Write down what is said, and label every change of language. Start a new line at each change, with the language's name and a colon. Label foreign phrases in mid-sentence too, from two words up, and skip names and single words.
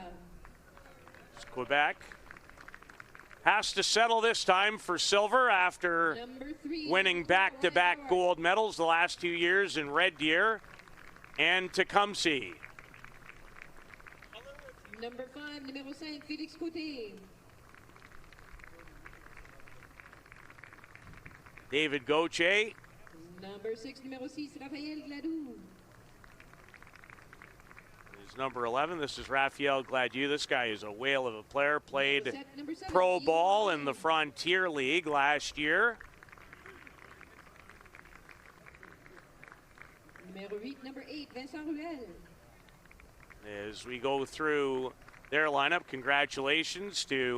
English: Quebec has to settle this time for silver after Number 3, winning back-to-back gold medals the last 2 years in Red Deer and Tecumseh. Number 5,
French: numéro 5, Félix Côté.
English: David Gauthier, Number 6,
French: numéro 6,
English: Raphaël Gladou. is number 11. This is Raphael Gladieux. This guy is a whale of a player. Played Set number 7, pro Ian ball in Ryan. the Frontier League last year. Number 8, Vincent Ruel. As we go through their lineup, congratulations to